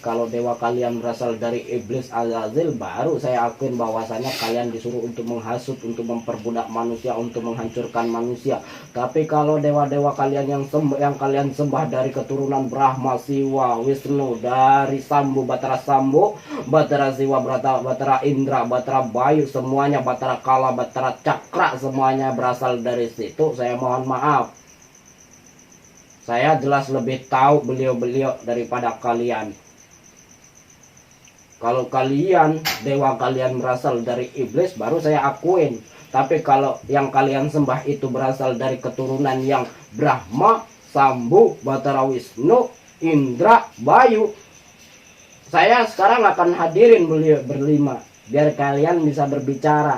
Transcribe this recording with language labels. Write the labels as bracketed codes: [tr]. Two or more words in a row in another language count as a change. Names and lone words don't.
[id] Kalau dewa kalian berasal dari iblis Azazil, baru saya akuin bahwasanya kalian disuruh untuk menghasut, untuk memperbudak manusia, untuk menghancurkan manusia. Tapi kalau dewa-dewa kalian yang kalian sembah dari keturunan Brahma, Siwa, Wisnu, dari Sambu, Batara Sambu, Batara Siwa, Batara Indra, Batara Bayu, semuanya Batara Kala, Batara Cakra, semuanya berasal dari situ. Saya mohon maaf. Saya jelas lebih tahu beliau-beliau daripada kalian. Kalau kalian, dewa kalian berasal dari iblis, baru saya akuin. Tapi kalau yang kalian sembah itu berasal dari keturunan yang Brahma, Sambu, Batara Wisnu, Indra, Bayu, saya sekarang akan hadirin beliau berlima, biar kalian bisa berbicara.